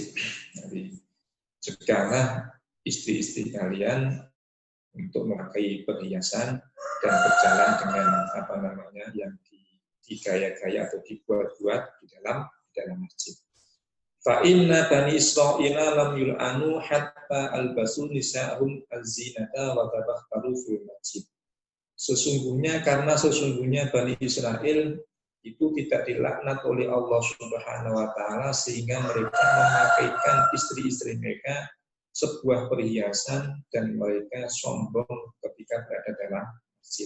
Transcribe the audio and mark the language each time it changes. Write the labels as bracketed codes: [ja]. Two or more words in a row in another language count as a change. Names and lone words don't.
[id] Jadi cegahlah istri-istri kalian untuk memakai perhiasan dan berjalan dengan yang digaya-gaya atau dibuat-buat di dalam masjid. [ar] فإن بني إسرائيل لم يلعنوا حتى ألبسوا نساءهم الزينة وتبختروا في المسجد. [id] Sesungguhnya Bani Israel itu tidak dilaknat oleh Allah [ar] سبحانه وتعالى [id] sehingga mereka memakaikan istri-istri mereka sebuah perhiasan dan mereka sombong ketika berada dalam masjid.